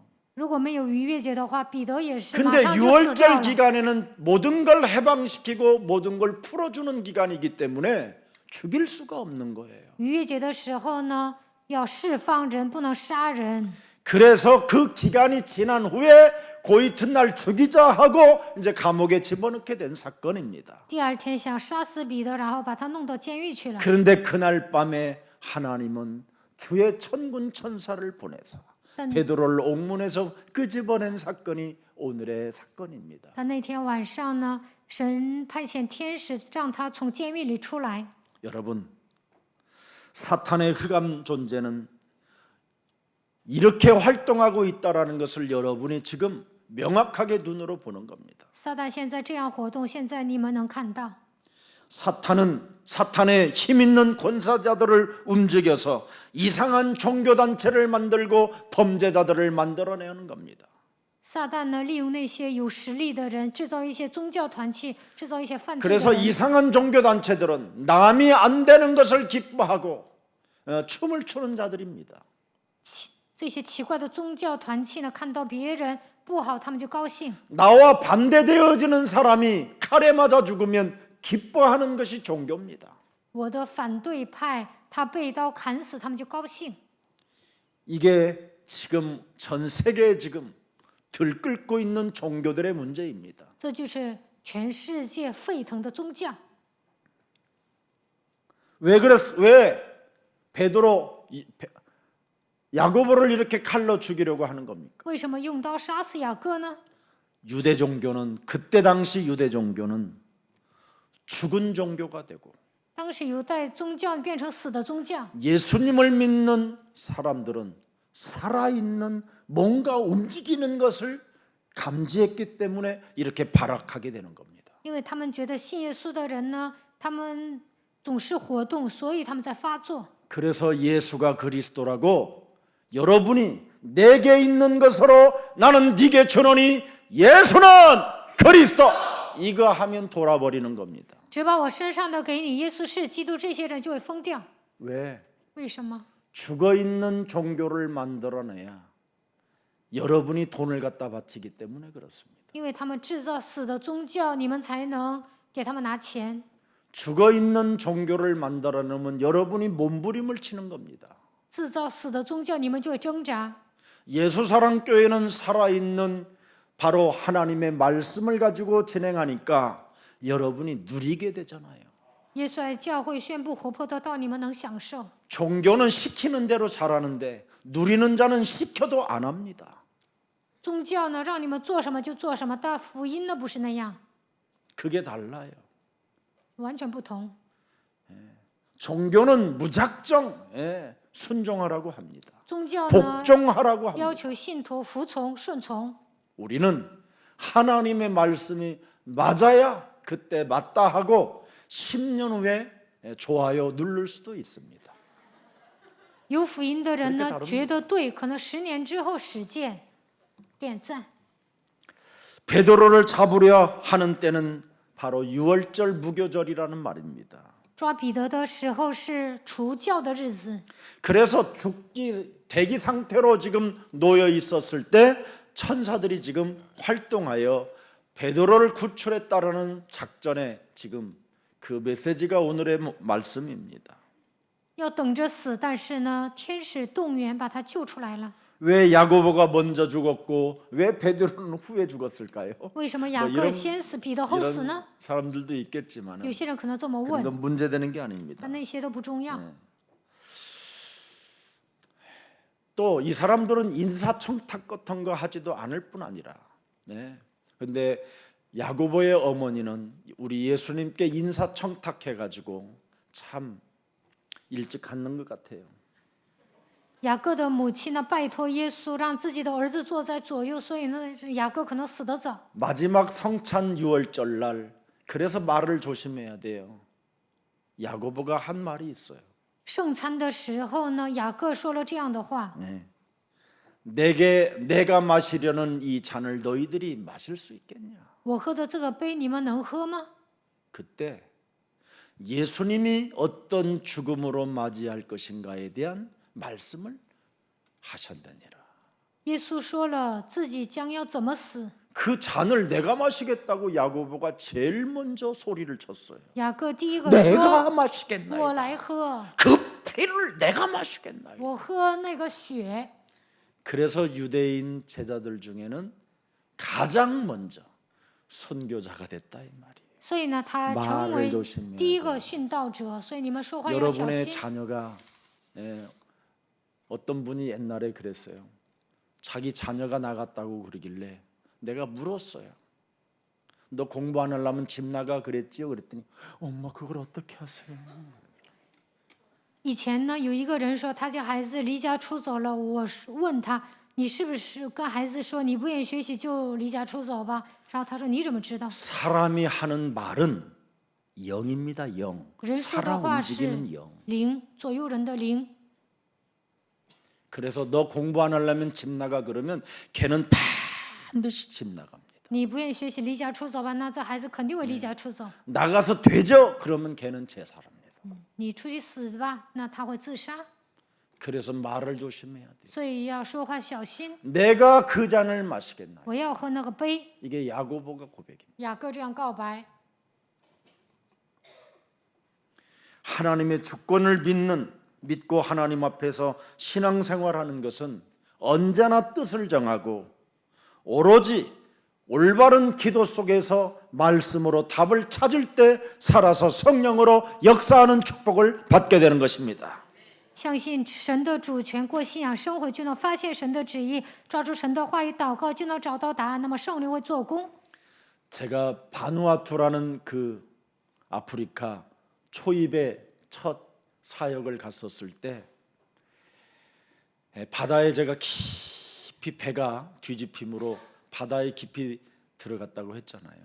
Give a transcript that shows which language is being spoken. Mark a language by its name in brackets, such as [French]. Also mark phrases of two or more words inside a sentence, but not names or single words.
[Chinese] 如果没有逾越节的话，彼得也是马 [Korean] 근데 [Chinese] 上就死掉 [Korean] 유월절 [Chinese] 了。 [Korean] 기간에는 모든 걸 해방시키고 모든 걸 풀어주는 기간이기 때문에 죽일 수가 없는 거예요. [Chinese] 逾越节的时候呢，要释放人，不能杀人。 [Korean] 그래서 그 기간이 지난 후에 그 이튿날 죽이자 하고 이제 감옥에 집어넣게 된 사건입니다. [Chinese] 第二天想杀死彼得，然后把他弄到监狱去了。 [Korean] 그런데 그날 밤에 하나님은 주의 천군 천사를 보내서 베드로를 옥문에서 끄집어낸 사건이 오늘의 사건입니다. [Chinese] 但那天晚上呢，神派遣天使让他从监狱里出来。 [Korean] 여러분, 사탄의 흑암 존재는 이렇게 활동하고 있다라는 것을 여러분이 지금 명확하게 눈으로 보는 겁니다. [Chinese] 撒旦现在这样活动，现在你们能看到。 [Korean] 사탄의 힘 있는 권사자들을 움직여서 이상한 종교단체를 만들고 범죄자들을 만들어내는 겁니다. [Chinese] 撒旦呢，利用那些有实力的人，制造一些宗教团体，制造一些犯罪的 [Korean] 그래서 [Chinese] 人。 [Korean] 이상한 종교 단체들은 남이 안 되는 것을 기뻐하고 춤을 추는 자들입니다. [Chinese] 这些奇怪的宗教团体呢，看到别人不好，他们就高兴。 [Korean] 나와 반대되어지는 사람이 칼에 맞아 죽으면 기뻐하는 것이 종교입니다. [Chinese] 我的反对派，他被刀砍死，他们就高兴。 [Korean] 이게 지금 전 세계에 지금 들끓고 있는 종교들의 문제입니다. [Chinese] 这就是全世界沸腾的宗教。 [Korean] 왜 야고보를 이렇게 칼로 죽이려고 하는 겁니까? [Chinese] 为什么用刀杀死雅各呢？ [Korean] 유대 종교는 그때 당시 유대 종교는 죽은 종교가 되고 [Chinese] 当时犹太宗教变成死的宗教， [Korean] 예수님을 믿는 사람들은 살아있는 뭔가 움직이는 것을 감지했기 때문에 이렇게 발악하게 되는 겁니다. [Chinese] 因为他们觉得信耶稣的人呢，他们总是活动，所以他们在发作。 [Korean] 그래서 예수가 그리스도라고 여러분이 내게 있는 것으로 나는 네게 주노니 예수는 그리스도 이거 하면 돌아버리는 겁니다. [Chinese] 只把我身上的给你，耶稣是基督，这些人就会疯掉。 [Korean] 왜? [Chinese] 为什么？ [Korean] 죽어있는 종교를 만들어내야 여러분이 돈을 갖다 바치기 때문에 그렇습니다. [Chinese] 因为他们制造死的宗教，你们才能给他们拿钱。 [Korean] 죽어있는 종교를 만들어내면 여러분이 몸부림을 치는 겁니다. [Chinese] 制造死的宗教，你们就会挣扎。 [Korean] 예수사랑교회는 살아있는 바로 하나님의 말씀을 가지고 진행하니까 여러분이 누리게 되잖아요. [Chinese] 耶稣爱教会宣布活泼的道，你们能享受。 [Korean] 종교는 시키는 대로 잘하는데 누리는 자는 시켜도 안 합니다. [Chinese] 宗教呢，让你们做什么就做什么，但福音呢不是那样， [Korean] 그게 달라요. [Chinese] 完全不同。 [Korean] 종교는 무작정 순종하라고 합니다. [Chinese] 宗教呢 [Korean] 복종하라고 [Chinese] 要 [Korean] 합니다. [Chinese] 求信徒服从、顺从。 [Korean] 우리는 하나님의 말씀이 맞아야 그때 맞다 하고 10년 후에 좋아요 누를 수도 있습니다. [Chinese] 有福音的人 [Korean] 그렇게 [Chinese] 呢， [Korean] 다릅니다. [Chinese] 觉得对，可能10年之后实践，点赞。 [Korean] 베드로를 잡으려 하는 때는 바로 유월절 무교절이라는 말입니다. [Chinese] 抓彼得的时候是除教的日子， [Korean] 그래서 대기 상태로 지금 놓여 있었을 때 천사들이 지금 활동하여 베드로를 구출했다라는 작전에 지금 그 메시지가 오늘의 말씀입니다. [Chinese] 要等着死，但是呢，天使动员把他救出来了。 [Korean] 왜 야고보가 먼저 죽었고 왜 베드로는 후에 죽었을까요? [Chinese] 为什么雅各先死，彼得后死呢？ [Korean] 이런 사람들도 있겠지만 [Chinese] 有些人可能这么 [Korean] 그런 [Chinese] 问， [Korean] 건 문제되는 게 아닙니다. [Chinese] 但那些都不重要。 [Korean] 또 이 사람들은 인사청탁 같은 거 하지도 않을 뿐 아니라 근데 야고보의 어머니는 우리 예수님께 인사청탁해 가지고 참 일찍 갖는 것 같아요. [Chinese] 雅各的母亲呢，拜托耶稣让自己的儿子坐在左右，所以呢，雅各可能死得早。 [Korean] 마지막 성찬 유월절 날 그래서 말을 조심해야 돼요. 야고보가 한 말이 있어요. [Chinese] 圣餐的时候呢，雅各说了这样的话： [Korean] 내가 마시려는 이 잔을 너희들이 마실 수 있겠냐? [Chinese] 我喝的这个杯，你们能喝吗？ [Korean] 그때 예수님이 어떤 죽음으로 맞이할 것인가에 대한 말씀을 하셨느니라. [Chinese] 耶稣说了自己将要怎么死。 [Korean] 그 잔을 내가 마시겠다고 야고보가 제일 먼저 소리를 쳤어요. [Chinese] 雅各第一个 [Korean] 내가 [Chinese] 说：“ [Korean] 마시겠나이다. [Chinese] 我来喝， [Korean] 그 피를 내가 마시겠나이다. [Chinese] 我喝那个血。” [Korean] 그래서 유대인 제자들 중에는 가장 먼저 선교자가 됐다 이 말이에요. [Chinese] 所以呢，他成为第一个殉道者。所以你们说话要小 [Korean] 여러분의 [Chinese] 心。 [Korean] 자녀가 어떤 분이 옛날에 그랬어요. 자기 자녀가 나갔다고 그러길래 내가 물었어요. 너 공부 안 하려면 집 나가 그랬지요? 그랬더니 엄마 그걸 어떻게 하세요? [Chinese] 以前呢，有一个人说他家孩子离家出走了，我问他，你是不是跟孩子说你不愿意学习就离家出走吧？然后他说你怎么知道？ [Korean] 사람이 하는 말은 영입니다. 영. [Chinese] 人说的 [Korean] 살아 [Chinese] 话是 [Korean] 움직이는 영. [Chinese] 灵，左右人的灵。 [Korean] 그래서 너 공부 안 하려면 집 나가 그러면 걔는 팍 반드시 집 나갑니다. [Chinese] 你不愿意学习离家出走吧？那这孩子肯定会离家出走。 [Korean] 나가서 되죠? 그러면 걔는 제사랍니다. [Chinese] 你出去死吧，那他会自杀。 [Korean] 그래서 말을 조심해야 돼요. [Chinese] 所以要说话小心。 [Korean] 내가 그 잔을 마시겠나? [Chinese] 我要喝那个杯。 [Korean] 이게 야고보가 고백입니다. [Chinese] 雅各这样告白。 [Korean] 하나님의 주권을 믿고 하나님 앞에서 신앙생활하는 것은 언제나 뜻을 정하고 오로지 올바른 기도 속에서 말씀으로 답을 찾을 때 살아서 성령으로 역사하는 축복을 받게 되는 것입니다. [Chinese] 相信神的主权，过信仰生活，就能发现神的旨意，抓住神的话语祷告，就能找到答案。那么圣灵会做工。 [Korean] 제가 바누아투라는 그 아프리카 초입의 첫 사역을 갔었을 때 바다에 제가 깊이 배가 뒤집힘으로 바다에 깊이 들어갔다고 했잖아요.